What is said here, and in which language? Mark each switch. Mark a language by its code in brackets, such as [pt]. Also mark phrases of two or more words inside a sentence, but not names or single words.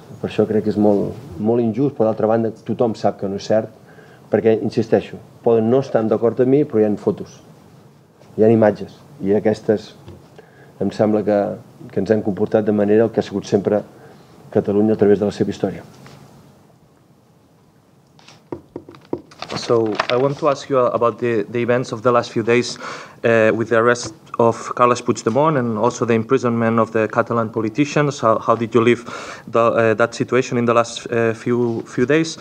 [ca] Per això crec que és molt injust, però d'altra banda tothom sap que no és cert, perquè, insisteixo, poden no estar d'acord amb mi, però hi ha fotos. Hi ha imatges, i aquestes em sembla que ens hem comportat de manera el que ha sigut sempre Catalunya a través de la seva història. [en] So I want to ask you about the events of the last few days. with the arrest of Carles Puigdemont and also the imprisonment of the Catalan politicians. How did you live that situation in the last few days?